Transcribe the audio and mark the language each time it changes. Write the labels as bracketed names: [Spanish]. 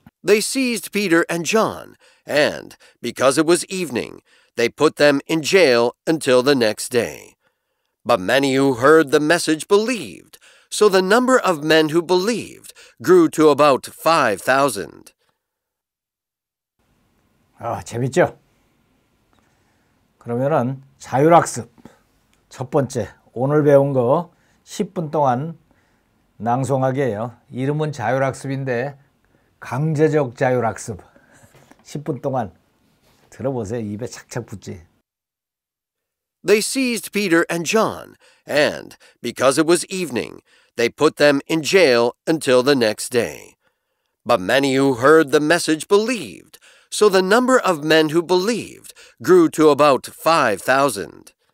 [English] They seized Peter and John, and, because it was evening, they put them in jail until the next day. But many who heard the message believed, so the number of men who believed grew to about 5,000. [Korean] 재밌죠? 그러면은 자율학습 첫 번째 오늘 배운 거 10분 동안 낭송하기예요. 이름은 자율학습인데 강제적 자율학습 10분 동안 들어보세요. 입에 착착 붙지. [English] They seized Peter and John, and, because it was evening, they put them in jail until the next day. But many who heard the message believed, so the number of men who believed grew to about 5,000.